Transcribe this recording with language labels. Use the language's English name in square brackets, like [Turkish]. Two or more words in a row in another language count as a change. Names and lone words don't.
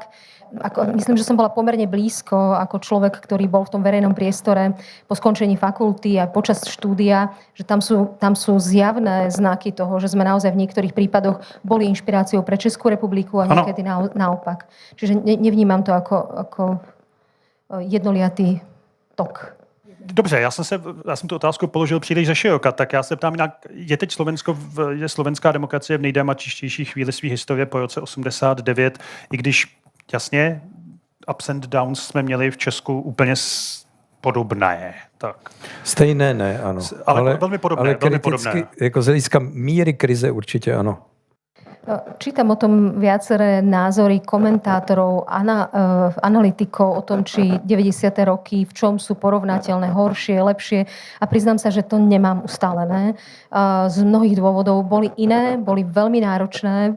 [Slovak] Myslím, že som bola pomerne blízko ako človek, ktorý bol v tom verejnom priestore po skončení fakulty a počas štúdia, že tam sú zjavné znaky toho, že sme naozaj v niektorých prípadoch boli inšpiráciou pre Českú republiku a niekedy naopak. Čiže nevnímam to ako jednoliatý tok. [Czech] Dobře, já jsem tu otázku položil příliš ze široka, tak já se ptám jinak, je slovenská demokracie v nejdramatičtější chvíli své historie po roce 89, i když jasně, [English] ups and downs [Czech] jsme měli v Česku úplně podobné. Tak. Stejné ne, ano. Ale velmi podobné. Ale velmi podobné. Jako z hlediska míry krize určitě ano. [Slovak] Čítam o tom viaceré názory komentátorov, analytikov o tom, či 90. roky v čom sú porovnateľné, horšie, lepšie. A priznám sa, že to nemám ustálené. Z mnohých dôvodov boli iné, boli veľmi náročné.